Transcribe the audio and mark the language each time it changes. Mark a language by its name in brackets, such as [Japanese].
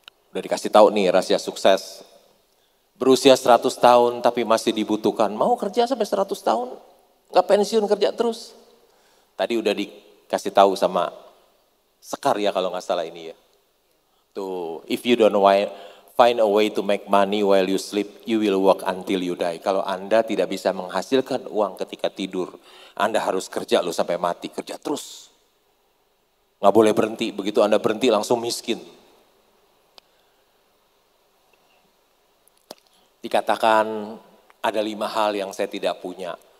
[Indonesian] Udah dikasih tahu nih rahasia sukses. Berusia 100 tahun tapi masih dibutuhkan. Mau kerja sampai 100 tahun? Gak pensiun, kerja terus. Tadi udah dikasih tahu sama Sekar ya kalau gak salah ini ya. [English] Tuh, if you don't find a way to make money while you sleep, you will work until you die. [Indonesian] Kalau Anda tidak bisa menghasilkan uang ketika tidur, Anda harus kerja loh sampai mati, kerja terus. Nggak boleh berhenti, begitu Anda berhenti langsung miskin. Dikatakan ada 5 hal yang saya tidak punya.